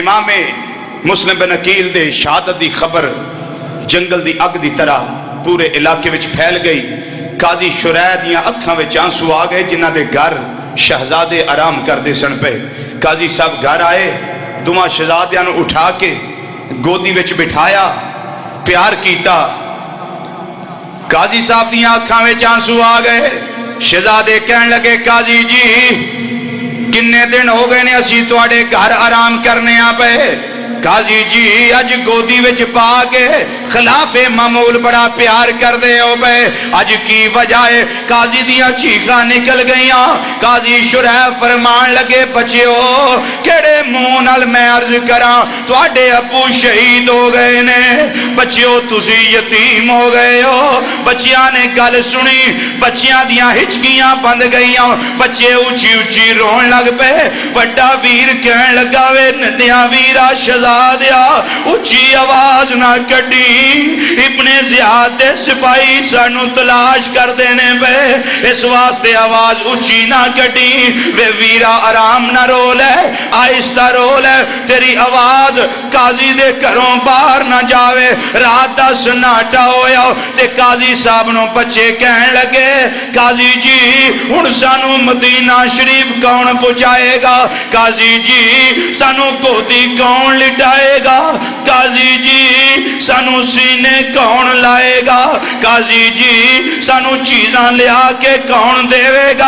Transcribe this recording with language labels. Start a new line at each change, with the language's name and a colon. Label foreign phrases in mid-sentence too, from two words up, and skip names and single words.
Punjabi: امام مسلم بن عقیل دے شہادت دی خبر جنگل دی اگ دی طرح پورے علاقے وچ پھیل گئی، قاضی شرح دیاں اکھاں وچ آنسو آ گئے جنہاں دے گھر شہزادے آرام کردے سن پے، قاضی صاحب گھر آئے، دوواں شہزادیاں نو اٹھا کے گودی وچ بٹھایا، پیار کیتا، قاضی صاحب دیاں اکھاں وچ آنسو آ گئے، شہزادے کہن لگے قاضی جی کنے دن ہو گئے نے اسی تواڈے گھر آرام کرنے آ پے، قاضی جی اج گودی وچ پا کے خلاف معمول بڑا پیار کر دے ہو پے، اج کی وجہ ہے؟ قاضی دیاں چیخاں نکل گئیاں، قاضی شرح فرمان لگے بچیو کیڑے منہ نال میں عرض کراں تواڈے ابو شہید ہو گئے نے، بچیو تسی یتیم ہو گئے ہو۔ بچیاں نے گل سنی، بچیاں دیاں ہچکیاں بند گئیاں، بچے اچھی اچھی رون لگ پے، بڑا ویر کہن لگا وے ندیاں ویرا شہزادیا اچھی آواز نہ کڈی، ابن زیاد دے سپاہی سانو تلاش کر دینے پے، اس واسطے آواز اچھی نہ کڈی، وے ویرا آرام نہ رول ہے، آہستہ رول ہے، تیری آواز قاضی دے گھروں باہر نہ جاوے۔ رات دا سناٹا ہویا تے قاضی صاحب نو بچے کہن لگے قاضی جی ہن سانو مدینہ شریف کون پہنچائے گا؟ قاضی جی سانو گودی کون لٹائے گا؟ قاضی جی سانو سینے کون لائے گا؟ قاضی جی سانو چیزاں لیا کے کون دے گا؟